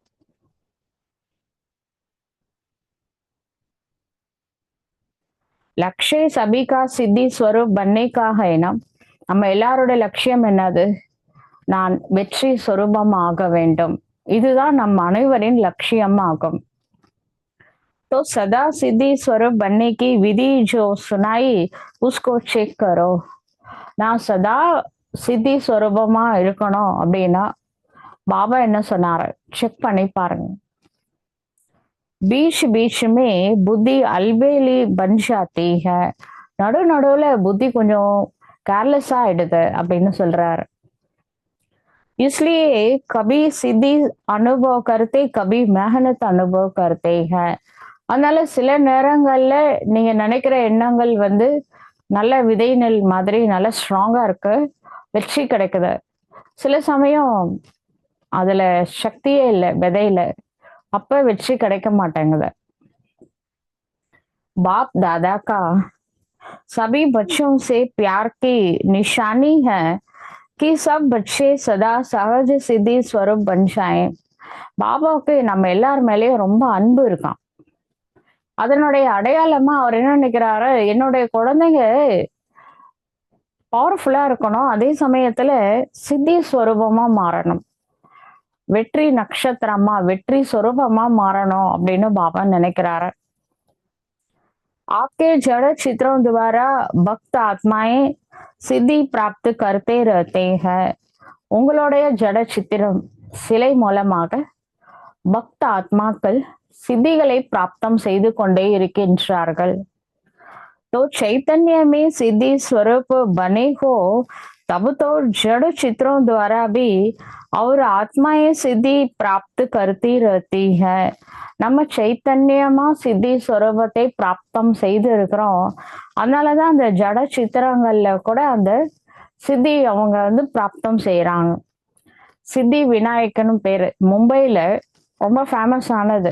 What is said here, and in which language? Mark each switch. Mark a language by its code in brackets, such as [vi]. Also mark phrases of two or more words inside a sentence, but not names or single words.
[hi] लक्ष्य सबका सिद्धि स्वरूप बनने [ta] ஏனா நம்ம எல்லாரோட லட்சியம் என்னது? நான் வெற்றி சொரூபம் ஆக வேண்டும். இதுதான் நம் அனைவரின் லட்சியம் ஆகும். [hi] तो सदा सिद्धि स्वरूप बनने की विधि जो सुनाई उसको चेक करो. [ta] நான் சதா சித்தி ஸ்வரூபமா இருக்கணும் அப்படின்னா பாபா என்ன சொன்னாரு? செக் பண்ணி பாருங்க. [hi] बीच बीच में बुद्धि अलबेली बन जाती है. [ta] நடுவுல புத்தி கொஞ்சம் கேர்லெஸ்ஸா ஆயிடுது அப்படின்னு சொல்றாரு. [hi] इसलिए कभी सिद्धि अनुभव करते कभी मेहनत अनुभव करते हैं. [ta] அதனால சில நேரங்கள்ல நீங்க நினைக்கிற எண்ணங்கள் வந்து நல்ல விதை நெல் மாதிரி நல்ல ஸ்ட்ராங்கா இருக்கு, வெற்றி கிடைக்குது. சில சமயம் அதுல சக்தியே இல்லை விதையில, அப்ப வெற்றி கிடைக்க மாட்டேங்குது. [hi] बाप दादा का सभी बच्चों से प्यार की निशानी है कि सब बच्चे सदा सहज सिद्धि स्वरूप बन जाएं. [ta] பாபாவுக்கு நம்ம எல்லார் மேலயும் ரொம்ப அன்பு இருக்கான். அதனுடைய அடையாளமா அவர் என்ன நினைக்கிறாரு? என்னுடைய குழந்தைங்க பவர்ஃபுல்லா இருக்கணும், அதே சமயத்துல சித்தி ஸ்வரூபமா மாறணும், வெற்றி நட்சத்திரமா வெற்றி स्वरूपமா மாறணும் அப்படின்னு பாபா நினைக்கிறாரு. [hi] आपके जड़ चित्रों द्वारा भक्त आत्माएं सिद्धि प्राप्त करते रहते हैं. [ta] உங்களுடைய ஜட சித்திரம் சிலை மூலமாக பக்த ஆத்மாக்கள் சித்திகளை பிராப்தம் செய்து கொண்டே இருக்கின்றார்கள். [hi] तो चैतन्य में सिद्धि स्वरूप बने हो तब तो जड़ चित्रों द्वारा भी और आत्माएं सिद्धि प्राप्त करती रहती है. [ta] நம்ம சைத்தன்யமா சித்தி ஸ்வரூபத்தை பிராப்தம் செய்து இருக்கிறோம். அதனாலதான் அந்த ஜட சித்திரங்கள்ல கூட அந்த சித்தி அவங்க வந்து பிராப்தம் செய்யறாங்க. சித்தி விநாயகனும் பேரு மும்பைல ரொம்ப ஃபேமஸ் ஆனது.